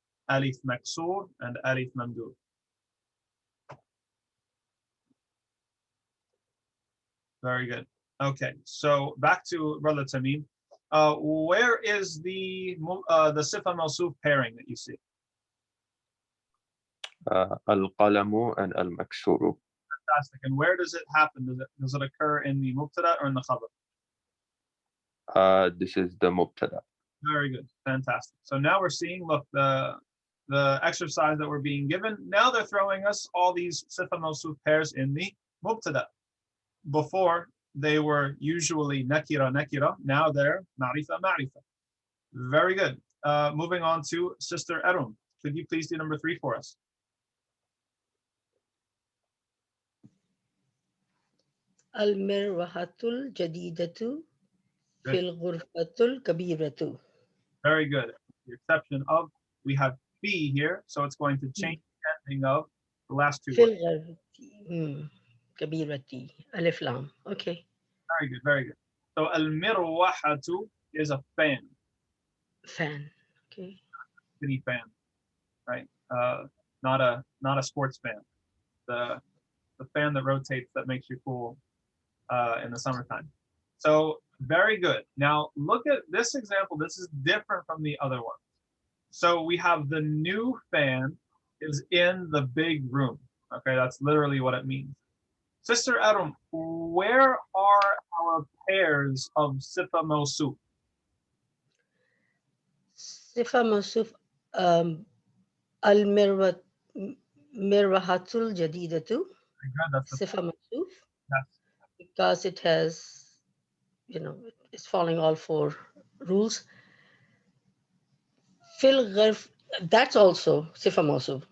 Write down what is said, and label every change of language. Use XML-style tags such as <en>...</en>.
<en>Alif maqsoor and alif mamdud. Very good. Okay, so back to Brother Tamim. Where is the Sifah mawsoof pairing that you see?</en> <ar>القلم and المكسور.</ar> <en>Fantastic. And where does it happen? Does it occur in the mubtada or in the khabar? This is the mubtada. Very good. Fantastic. So now we're seeing, look, the exercise that we're being given. Now they're throwing us all these Sifah mawsoof pairs in the mubtada. Before, they were usually nakira, nakira. Now they're ma'rifa, ma'rifa. Very good. Moving on to Sister Erum. Could you please do number 3 for us?</en> <ar>المروحة الجديدة في الغرفة الكبيرة.</ar> <en>Very good. The exception of, we have fi here, so it's going to change the ending of the last two</en> <ar>في</ar> <en>words.</en> <ar>الغرفة كبيرة. ألف لام. Okay.</ar> <en>Very good, very good. So al-mirwahatu is a fan, Fan. Okay. city fan, right? Not a sports fan. The fan that rotates that makes you cool in the summertime. So very good. Now look at this example. This is different from the other one. So we have the new fan is in the big room. Okay, that's literally what it means. Sister Adam, where are our pairs of Sifah mawsoof?</en> <ar>صفة موصوف المروة مروحة الجديدة.</ar> <en>That's the,</en> <ar>صفة موصوف.</ar> <en>yes. Because it has, it's following all 4 rules.</en> <ar>في الغرف,</ar> <en>that's also</en> <ar>صفة موصوف.</ar>